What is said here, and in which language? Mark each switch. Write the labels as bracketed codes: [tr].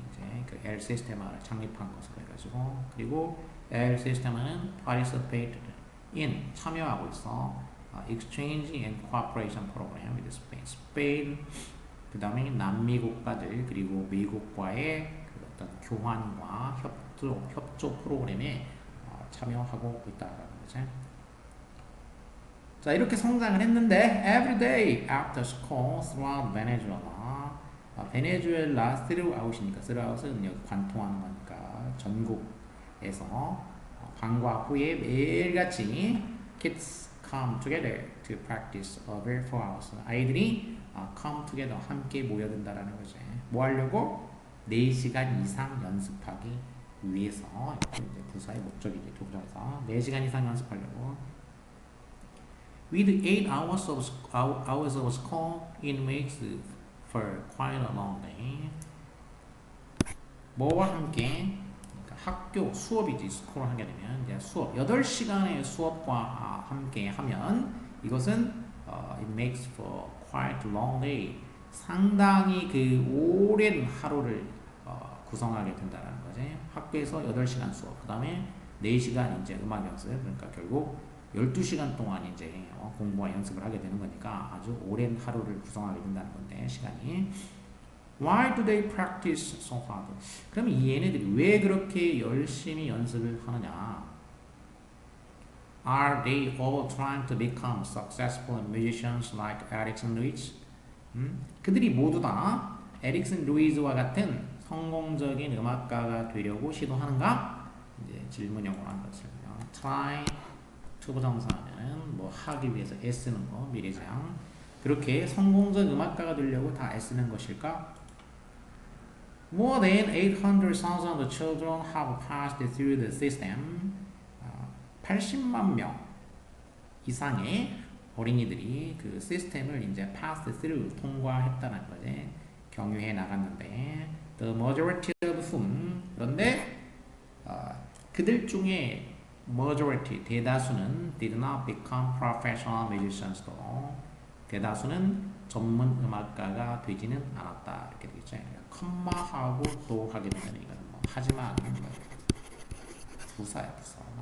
[ko] 이제 그 엘 시스테마를 창립한 것으로 해가지고 그리고 엘 시스테마는 [en] participated in [ko] 참여하고 있어 [en] exchange and cooperation program with Spain. [ko] 스페인 그 다음에 남미 국가들 그리고 미국과의 그 어떤 교환과 협조 프로그램에 참여하고 있다는 거지. 자, 이렇게 성장을 했는데 [en] every day after school throughout Venezuela. [ko] 베네수엘라 throughout이니까 throughout은 여기 관통하는 거니까 전국에서 방과 후에 매일같이 [en] kids come together to practice over 4 hours. [ko] 아이들이 come together 함께 모여든다라는 거지. 뭐 하려고? 4시간 이상 연습하기 위해서. 이제 부사의 목적이지. 조부정사. 4시간 이상 연습하려고. [en] With 8 hours of school, it makes for quite a long day. [ko] 뭐와 함께? 그러니까 학교 수업이지. 스쿨을 하게 되면 이제 수업 8시간의 수업과 함께 하면 이것은 [en] it makes for quite a long day. [ko] 상당히 그 오랜 하루를 구성하게 된다는 거지. 학교에서 8시간 수업, 그 다음에 4시간 이제 음악 연습. 그러니까 결국 12시간 동안 이제 공부와 연습을 하게 되는 거니까 아주 오랜 하루를 구성하게 된다는 건데, 시간이. [en] Why do they practice so hard? [ko] 그럼 이 얘네들이 왜 그렇게 열심히 연습을 하느냐? [en] Are they all trying to become successful musicians like Erickson Lewis? [ko] 그들이 모두 다 에릭슨 루이즈와 같은 성공적인 음악가가 되려고 시도하는가? 이제 질문형으로 한 것을 try 투부정사는 뭐 하기 위해서 애쓰는 거, 미래장. 그렇게 성공적 음악가가 되려고 다 애쓰는 것일까? [en] More than 800,000 children have passed through the system. [ko] 80만 명 이상의 어린이들이 그 시스템을 이제 pass through, 통과했다는 거지. 경유해 나갔는데 [en] the majority of whom, [ko] 그런데 그들 중에 majority, 대다수는 [en] did not become professional musicians. [ko] 또 대다수는 전문 음악가가 되지는 않았다. 이렇게 되겠죠. 컴마하고 또 하게 되면 이건 뭐 하지만 부사야, 부사.